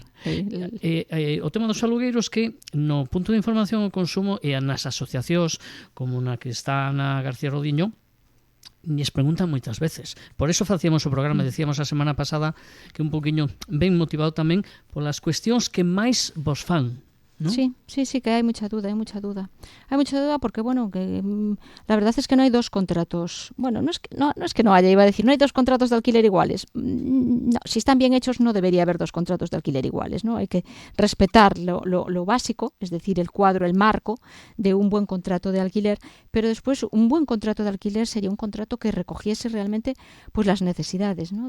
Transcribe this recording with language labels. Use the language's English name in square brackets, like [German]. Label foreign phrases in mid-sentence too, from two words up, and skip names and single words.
[Galician] O tema dos alugueiros, que no punto de información ao consumo e nas asociacións como na que está Ana García Rodiño nos preguntan moitas veces. Por eso facíamos o programa, decíamos a semana pasada, que un poquinho ben motivado tamén polas cuestións que máis vos fan, [Spanish] ¿no? Sí, que hay mucha duda, Hay mucha duda porque, bueno, que la verdad es que no hay dos contratos. Bueno, no es que no haya, iba a decir, no hay dos contratos de alquiler iguales. No, si están bien hechos no debería haber dos contratos de alquiler iguales, ¿no? Hay que respetar lo básico, es decir, el cuadro, el marco de un buen contrato de alquiler, pero después un buen contrato de alquiler sería un contrato que recogiese realmente pues las necesidades, ¿no?